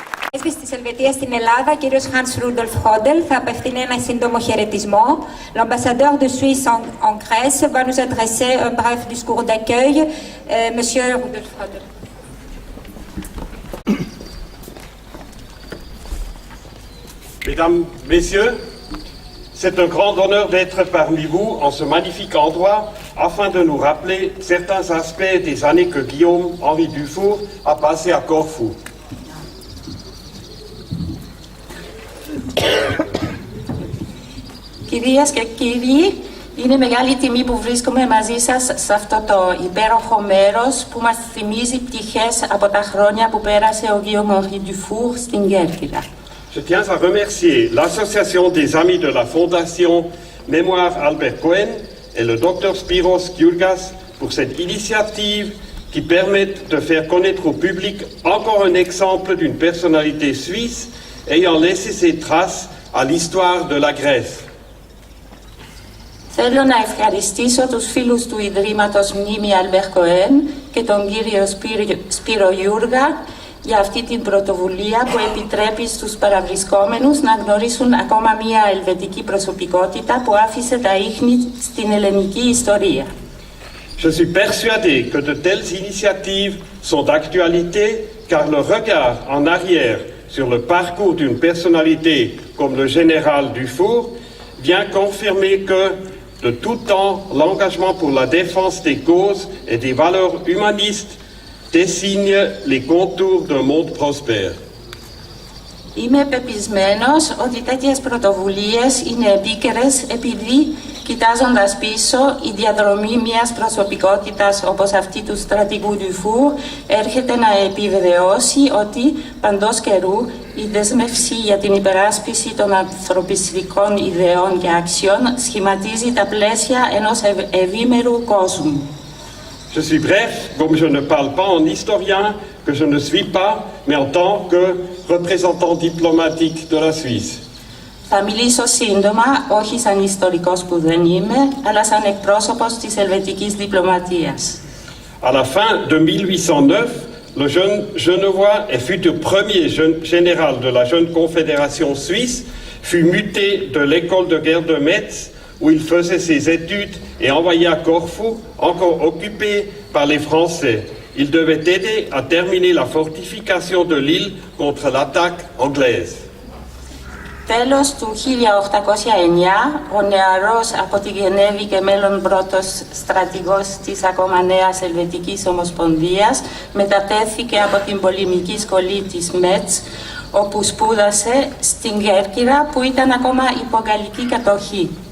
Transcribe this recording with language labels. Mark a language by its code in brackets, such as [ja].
[el] Πρέσβης της Ελβετίας στην Ελλάδα, κύριος Hans Rudolf Hodel, θα απευθύνει ένα σύντομο χαιρετισμό. [fr] L'ambassadeur de Suisse en Grèce va nous adresser un bref discours d'accueil. Monsieur Rudolf Hodel. Mesdames, Messieurs, c'est un grand honneur d'être parmi vous en ce magnifique endroit afin de nous rappeler certains aspects des années que Guillaume-Henri Dufour a passées à Corfou. [el] Κυρίες και κύριοι, είναι μεγάλη τιμή που βρίσκομαι μαζί σας σε αυτό το υπέροχο μέρος που μας θυμίζει πτυχές από τα χρόνια που πέρασε ο Guillaume-Henri Dufour στην Κέρκυρα. [fr] Je tiens à remercier l'association des amis de la Fondation Mémoire Albert Cohen et le Dr Spiros Giurgas pour cette initiative qui permet de faire connaître au public encore un exemple d'une personnalité suisse ayant laissé ses traces à l'histoire de la Grèce. [el] Θέλω να ευχαριστήσω τους φίλους του Ιδρύματος Μνήμη Albert Cohen και τον κύριο Σπύρο Γιούργα για αυτή την πρωτοβουλία που επιτρέπει στους παραβρισκόμενους να γνωρίσουν ακόμα μία ελβετική προσωπικότητα που άφησε τα ίχνη στην ελληνική ιστορία. [fr] Je suis persuadé que de telles initiatives sont d'actualité car le regard en arrière sur le parcours d'une personnalité comme le général Dufour vient confirmer que de tout temps l'engagement pour la défense des causes et des valeurs humanistes dessine les contours d'un monde prospère. [el] Είμαι πεπισμένος ότι τέτοιες πρωτοβουλίες είναι επίκαιρες επειδή, κοιτάζοντας πίσω, η διαδρομή μιας προσωπικότητας όπως αυτή του στρατηγού Dufour έρχεται να επιβεβαιώσει ότι παντός καιρού η δέσμευση για την υπεράσπιση των ανθρωπιστικών ιδεών και αξιών σχηματίζει τα πλαίσια ενός ευήμερου κόσμου. [fr] Je suis bref, comme je ne parle pas en historien, que je ne suis pas, mais en tant que représentant diplomatique de la Suisse. [el] Θα μιλήσω σύντομα, όχι σαν ιστορικός που δεν είμαι, αλλά σαν εκπρόσωπος της ελβετικής διπλωματίας. [fr] À la fin de 1809, le jeune Genevois et futur premier général de la jeune confédération suisse fut muté de l'école de guerre de Metz, où il faisait ses études et envoyé à Corfou, encore occupé par les Français. Il devait aider à terminer la fortification de l'île contre l'attaque anglaise. [el] Τέλος του 1809, ο νεαρός από τη Γενέβη και μέλλον πρώτος στρατηγός της ακόμα νέας Ελβετικής Ομοσπονδίας μετατέθηκε από την πολεμική σχολή της Μέτς, όπου σπούδασε στην Κέρκυρα που ήταν ακόμα υπό γαλλική κατοχή.